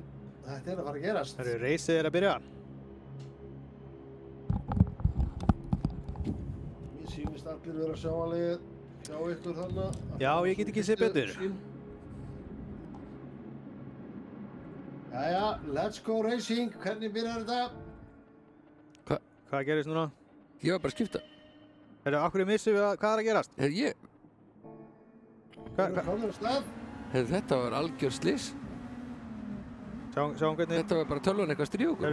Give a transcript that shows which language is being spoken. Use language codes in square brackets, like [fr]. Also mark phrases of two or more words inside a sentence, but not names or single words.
[is] Þetta er að fara að gerast. Það eru reysið að byrja. Mér sýnist allir vera sjáanlegir hjá ykkur þarna. Já, ég get ekki séð betur. Jæja, [en] let's go racing. [is] Hvernig byrjar þetta? Hvað gerist núna? Ég var bara að skipta. Akkur missum við hvað er að gerast? Hvað er komið á stað? Þetta var algjör slys. Sjáum hvernig. Þetta var bara tölvan eitthvað stríð okkur.